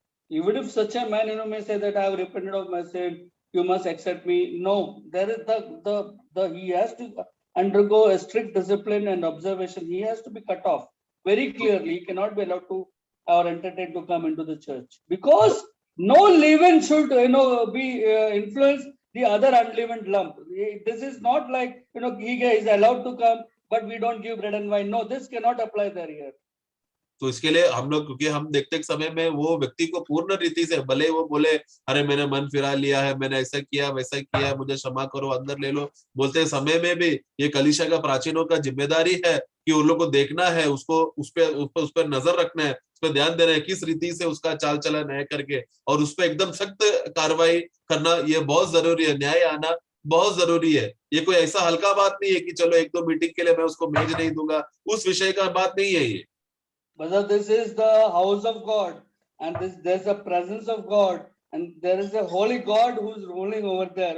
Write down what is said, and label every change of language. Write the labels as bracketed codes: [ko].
[en] Even if such a man, may say that I have repented of my sin, you must accept me. No, there is he has to undergo a strict discipline and observation. He has to be cut off very clearly. He cannot be allowed to or entertained to come into the church, because no leaven should be influence the other unleavened lump. This is not like he is allowed to come, but we don't give bread and wine. No, this cannot apply there here. [hi] तो इसके लिए हम लोग, क्योंकि हम देखते समय में वो व्यक्ति को पूर्ण रीति से, भले वो बोले अरे मैंने मन फिरा लिया है, मैंने ऐसा किया वैसा किया, मुझे क्षमा करो, अंदर ले लो, बोलते समय में भी ये कलीसिया का, प्राचीनों का जिम्मेदारी है कि उन लोग को देखना है, उसको उस पर नजर रखना है, उस पर ध्यान देना है, किस रीति से उसका चाल चलन है करके, और उस पर एकदम सख्त कार्रवाई करना ये बहुत जरूरी है। न्याय आना बहुत जरूरी है। ये कोई ऐसा हल्का बात नहीं है कि चलो एक दो मीटिंग के लिए मैं उसको मेज नहीं दूंगा, उस विषय का बात नहीं है ये। [en] But this is the house of God, and there's a presence of God, and there is a holy God who's ruling over there.